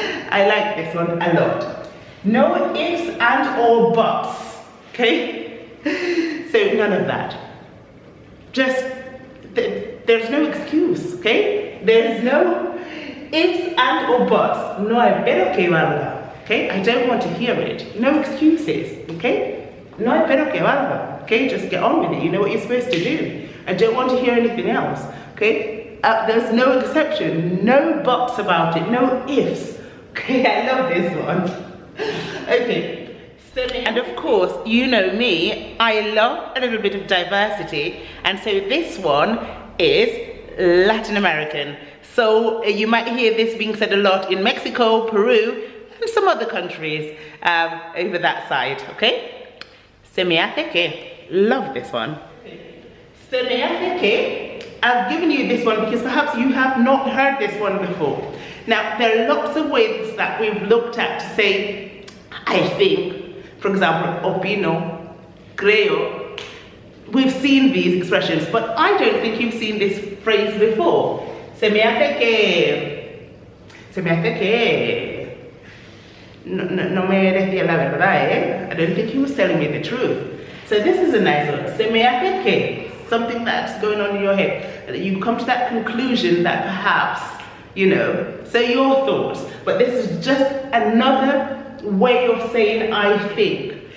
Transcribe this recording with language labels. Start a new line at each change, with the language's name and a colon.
English: I like this one a lot. No ifs and or buts. Okay, so none of that. Just there's no excuse. Okay, there's no ifs and or buts.
Spanish: No hay pero que valga.
English: Okay, I don't want to hear it. No excuses.
Spanish: Okay, no hay pero que valga.
English: Okay, just get on with it. You know what you're supposed to do. I don't want to hear anything else. Okay, there's no exception, no buts about it, no ifs. Okay, I love this one. Okay, so and of course, you know me, I love a little bit of diversity, and so this one is Latin American. So you might hear this being said a lot in Mexico, Peru, and some other countries over that side. Okay,
Spanish: se me hace que,
English: love this one.
Spanish: Se me hace que,
English: I've given you this one because perhaps you have not heard this one before. Now, there are lots of ways that we've looked at to say, I think, for example, opino, creo. We've seen these expressions, but I don't think you've seen this phrase before.
Spanish: Se me hace que, se me hace que, no me decía la verdad, eh?
English: I don't think he was telling me the truth. So this is a nice one.
Spanish: Se me hace que.
English: Something that's going on in your head. You come to that conclusion that perhaps, you know, say your thoughts. But this is just another way of saying I think.